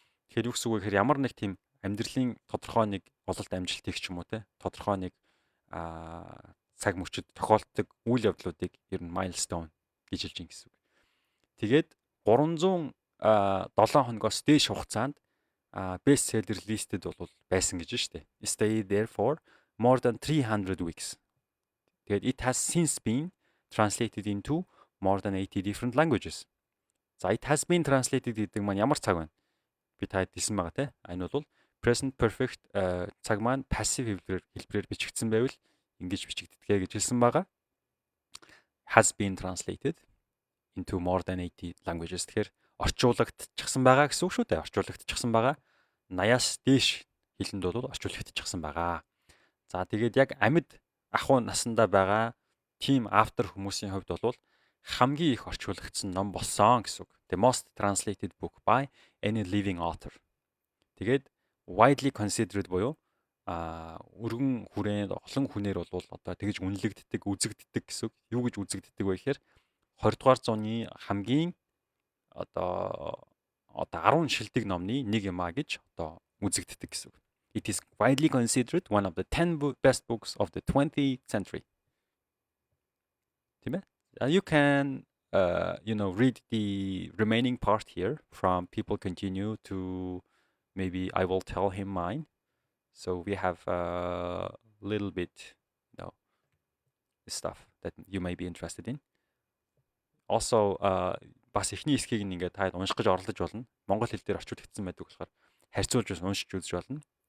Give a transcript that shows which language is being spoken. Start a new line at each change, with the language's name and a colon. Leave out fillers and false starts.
Mongolian: Тэгэхээр юу гэсэн үг вэ гэхээр ямар нэг тийм амьдралын тодорхой нэг ололт амжилтыг ч юм уу те тодорхой нэг цаг мөчид тохиолддог үйл явдлуудыг ер нь milestone гэж хэлж ин гэсэн үг. Тэгээд 307 хоногоос дээш хугацаанд best seller listed бол байсан гэж штэ.
English: Stay there for more than 300 weeks. Тэгээд it has since been translated into more than 80 different languages.
Mongolian: За
English: it has been translated
Mongolian: гэдэг маань ямар цаг вэ? Би таад хэлсэн байгаа те. Энэ бол present perfect цаг маань passive хэлбэрээр бичигдсэн байвал ингэж бичигддэг гэж хэлсэн байгаа.
English: Has been translated into more than 80 languages.
Mongolian: Тэгэхээр орчуулагдчихсан байгаа гэсэн үг шүү дээ. Орчуулагдчихсан байгаа. 80-аас дээш хэлэнд бол орчуулагдчихсан байгаа. За тэгээд яг амьд ахуй насандаа байгаа team after хүмүүсийн хувьд бол хамгийн их орчуулагдсан ном болсон гэсэн үг.
English: The most translated book by any living author.
Mongolian: Тэгээд widely considered буюу өргөн хүрээнд олон хүнээр бол одоо тэгж үнэлэгддэг, үзэгддэг гэсэн үг. Юу гэж үзэгддэг вэ гэхээр 20 дугаар зууны хамгийн одоо 10 шилдэг номны нэг юм а гэж одоо үзэгддэг гэсэн үг.
English: It is widely considered one of the 10 best books of the 20th century.
Mongolian: Тийм ээ?
English: You can read the remaining part here from people continue to maybe I will tell him mine. So we have a little bit stuff that you may be interested in.
Mongolian: Also бас эхний хэсгийг ингээд таад унших гэж оролдож болно. Монгол хэл дээр орчуулагдсан байдаг болохоор харьцуулж уншиж үзэж болно.